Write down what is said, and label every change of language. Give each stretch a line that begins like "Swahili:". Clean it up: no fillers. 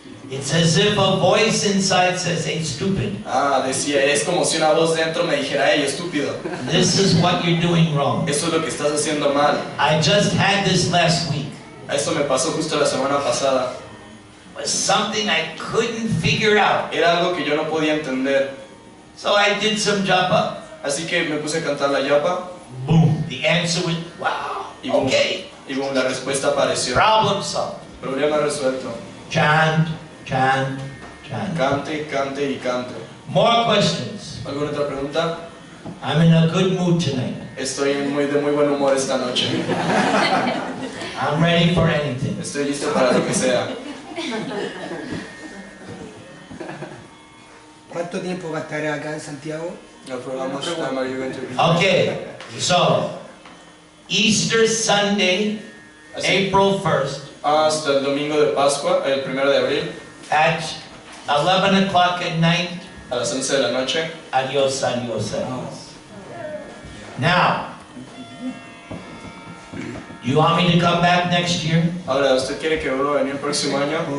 English: it's as if a voice inside says, hey, stupid,
Spanish: decía, es como si una voz dentro me dijera, hey, estúpido,
English: this is what you're doing wrong.
Spanish: eso es lo que estás haciendo mal.
English: I just had this last week.
Spanish: Eso me pasó justo la semana pasada.
English: It was something I couldn't figure out.
Spanish: Era algo que yo no podía entender.
English: So I did some japa.
Spanish: Así que me puse a cantar la yapa
English: Boom. The answer was, wow,
Spanish: Y boom,
English: okay,
Spanish: y boom, la respuesta apareció.
English: problem solved.
Spanish: Problema resuelto.
English: Chant, chant, chant.
Spanish: Cante, cante y cante.
English: More questions.
Spanish: ¿Alguna otra pregunta?
English: I'm in a good mood tonight.
Spanish: Estoy de muy buen humor esta noche.
English: I'm ready for anything.
Spanish: Estoy listo para lo que sea. ¿Cuánto tiempo va a estar acá en Santiago?
English: No, for how much time are you going to be? Okay, so Easter Sunday,
Spanish: Así,
English: April 1st,
Spanish: hasta el domingo de Pascua, el 1 de abril,
English: at 11 o'clock at night.
Spanish: a las 11 de la noche. Adios, adios, adios.
English: Now, you want me to come back next year?
Spanish: Ahora, ¿usted quiere que vuelva a venir el próximo año?